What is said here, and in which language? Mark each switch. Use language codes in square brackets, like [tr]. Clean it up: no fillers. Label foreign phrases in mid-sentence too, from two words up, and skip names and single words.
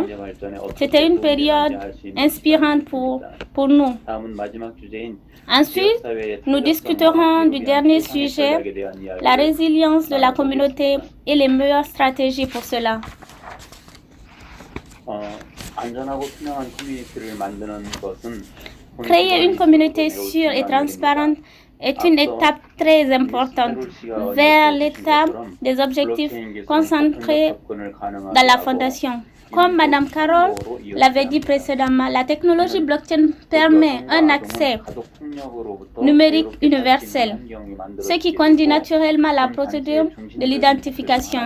[fr] C'était une période inspirante pour nous. Ensuite, nous discuterons du dernier sujet, la résilience de la communauté et les meilleures stratégies pour cela. [ko] 안전하고 투명한 커뮤니티를 만드는 것은 [fr] Créer une communauté sûre et transparente est une étape très importante vers l'étape des objectifs concentrés dans la fondation. Comme Madame Carroll l'avait dit précédemment, la technologie blockchain permet un accès numérique universel, ce qui conduit naturellement à la procédure de l'identification.